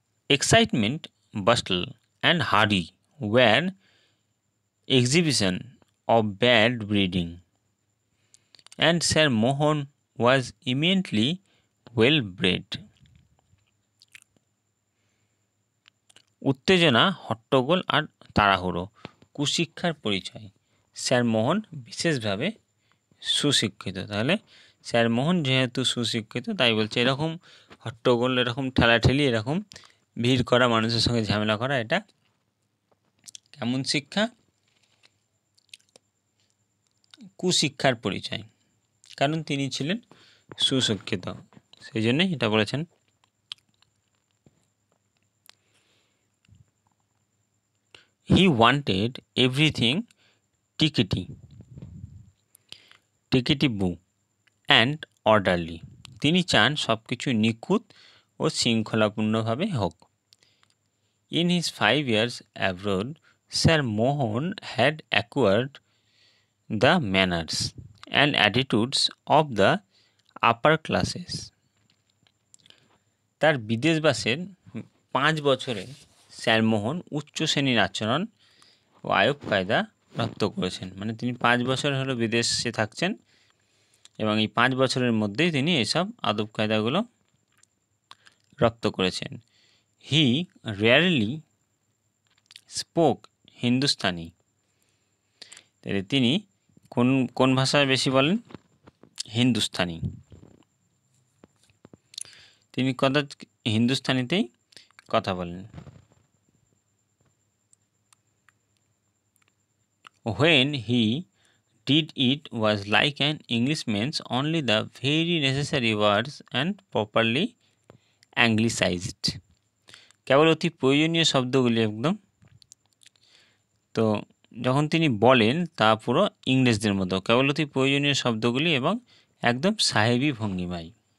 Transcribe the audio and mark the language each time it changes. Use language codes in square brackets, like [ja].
[en] Excitement, bustle and hurry were exhibition of bad breeding, and Sir Mohan was immensely well bred। [bn] উত্তেজনা, হট্টগোল আর তাড়াহুড়ো কুশিক্ষার পরিচয়। Sir মোহন বিশেষভাবে সুশিক্ষিত। তাহলে স্যার মোহন যেহেতু সুশিক্ষিত, তাই বলছে এরকম হট্টগোল, এরকম ঠেলাঠেলি, এরকম ভিড় করা, মানুষের সঙ্গে ঝামেলা করা, এটা কেমন শিক্ষা? কুশিক্ষার পরিচয়। কারণ তিনি ছিলেন সুশিক্ষিত, সেই জন্যই এটা বলেছেন। [en] He wanted everything tickety-boo and orderly। [bn] তিনি চান সব কিছু নিখুঁত ও শৃঙ্খলাপূর্ণভাবে হোক। [en] In his 5 years abroad, Sir Mohan had acquired the manners and attitudes of the upper classes। [bn] তার বিদেশবাসের 5 বছরে স্যার মোহন উচ্চ শ্রেণীর আচরণ ও আয়ব কায়দা রপ্ত করেছেন। মানে তিনি 5 বছর হলো বিদেশে থাকছেন এবং এই 5 বছরের মধ্যেই তিনি এসব আদব কায়দাগুলো রপ্ত করেছেন। [en] He rarely spoke Hindustani. [bn] তাহলে তিনি কোন কোন ভাষায় বেশি বলেন? হিন্দুস্তানি। তিনি হিন্দুস্তানিতেই কথা বলেন। [en] When he did it was like an Englishman's, only the very necessary words and properly anglicized. [bn] কেবল অতি প্রয়োজনীয় শব্দগুলি একদম। তো যখন তিনি বলেন তা পুরো ইংরেজদের মতো, কেবল অতি প্রয়োজনীয় শব্দগুলি এবং একদম সাহেবী ভঙ্গিমায়।